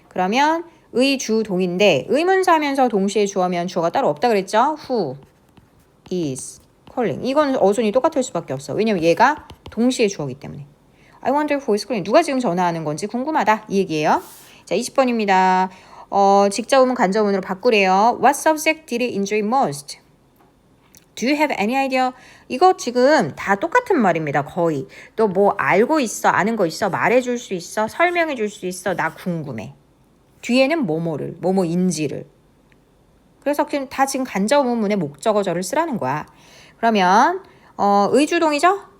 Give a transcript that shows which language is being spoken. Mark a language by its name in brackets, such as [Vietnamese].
[Korean] 그러면 의, 주, 동인데 의문사 하면서 동시에 주어면 주어가 따로 없다 그랬죠. [English] Who is calling. [Korean] 이건 어순이 똑같을 수밖에 없어. 왜냐면 얘가 동시에 주어기 때문에. [English] I wonder who is calling. [Korean] 누가 지금 전화하는 건지 궁금하다. 이 얘기예요. 자, 20번입니다. 직접 의문 간접 의문으로 바꾸래요. [English] What subject did you enjoy most? Do you have any idea? [Korean] 이거 지금 다 똑같은 말입니다. 거의. 너 뭐 알고 있어? 아는 거 있어? 말해줄 수 있어? 설명해줄 수 있어? 나 궁금해. 뒤에는 뭐뭐인지를. 그래서 다 지금 간접 의문의 목적어절을 쓰라는 거야. 그러면 의주동이죠?